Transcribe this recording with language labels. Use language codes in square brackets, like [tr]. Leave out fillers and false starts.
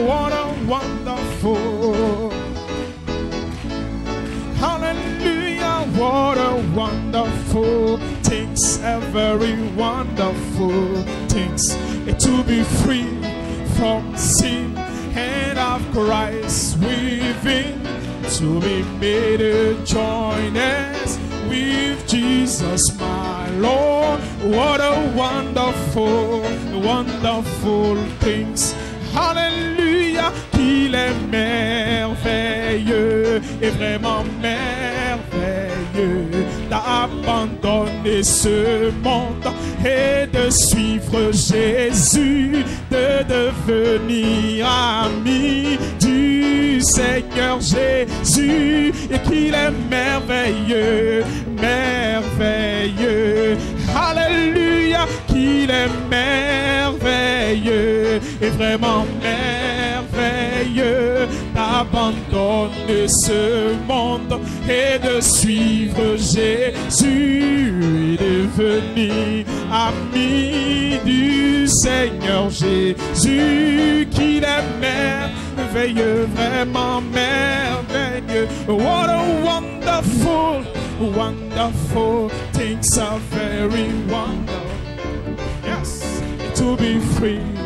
[en] What a wonderful, hallelujah, what a wonderful things, very wonderful things, to be free from sin and of Christ within, to be made a joiners with Jesus, my Lord. What a wonderful, wonderful things. [fr] Hallelujah, qu'il est merveilleux et vraiment merveilleux d'abandonner ce monde et de suivre Jésus, de devenir ami du Seigneur Jésus, et qu'il est merveilleux, merveilleux. Alléluia, qu'il est merveilleux et vraiment merveilleux d'abandonner ce monde et de suivre Jésus et devenir ami du Seigneur Jésus, qu'il est merveilleux, vraiment merveilleux. [en] What a wonderful, wonderful things are very wonderful. Yes, to be free.